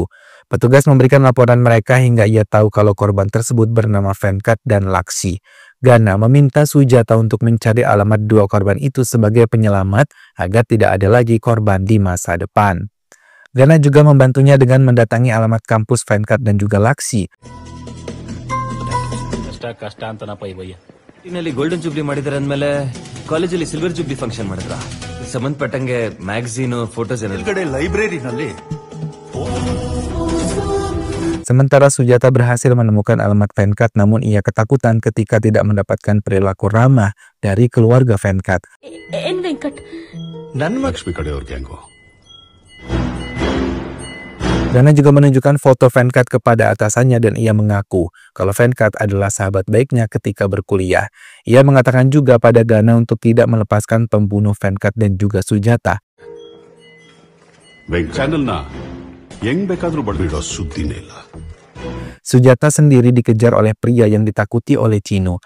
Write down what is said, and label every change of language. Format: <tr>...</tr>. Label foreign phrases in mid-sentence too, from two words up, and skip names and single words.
<id>Petugas memberikan laporan mereka hingga ia tahu kalau korban tersebut bernama Venkat dan Laksi. Gana meminta Sujata untuk mencari alamat 2 korban itu sebagai penyelamat agar tidak ada lagi korban di masa depan. Gana juga membantunya dengan mendatangi alamat kampus Venkat dan juga Laksi.</id> <kn>ನಲ್ಲಿ</kn> <en>golden jubilee</en> <kn>ಮಾಡಿದಾರೆ ಅಂದ್ಮೇಲೆ ಕಾಲೇಜಲ್ಲಿ</kn> <en>silver jubilee function</en> <kn>ಮಾಡಿದ್ರ ಸಂಬಂಧಪಟ್ಟಂಗೆ</kn> <en>magazine photos</en> <kn>ಕಡೆ ಲೈಬ್ರರಿನಲ್ಲಿ</kn> <id>Sementara Sujata berhasil menemukan alamat Venkat, namun ia ketakutan ketika tidak mendapatkan perilaku ramah dari keluarga Venkat.</id> <kn>ಏನ್ ವೆಂಕಟ್? ನನ್ನ ಲಕ್ಷ್ಮಿ ಕಡೆಯವ್ರಿಗೆ ಹೆಂಗೋ.</kn> <id>Gana juga menunjukkan foto Venkat kepada atasannya dan ia mengaku kalau Venkat adalah sahabat baiknya ketika berkuliah. Ia mengatakan juga pada Gana untuk tidak melepaskan pembunuh Venkat dan juga Sujata. Sujata sendiri dikejar oleh pria yang ditakuti oleh Chino.</id>